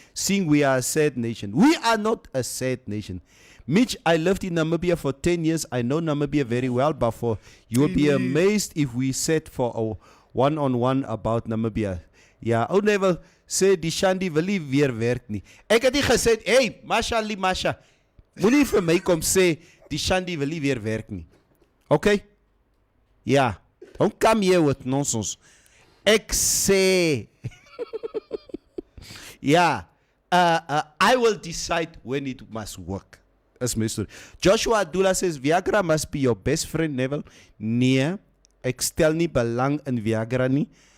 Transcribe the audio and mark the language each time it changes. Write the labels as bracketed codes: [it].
[en] Seeing we are a sad nation. We are not a sad nation. Mitch, I lived in Namibia for 10 years. I know Namibia very well, but you will be amazed if we sat for a one-on-one about Namibia. [af] Ja, ou never sê die Shandy wil nie weer werk nie. Ek het nie gesê, hey, Masha, moenie vir my kom sê die Shandy wil nie weer werk nie. [en] Okay? Ja. Don't come here with nonsense. Ek sê ja. I will decide when it must work. That's my story. Joshua Abdullah says Viagra must be your best friend, Neville. Nee, ek stel nie belang in Viagra nie.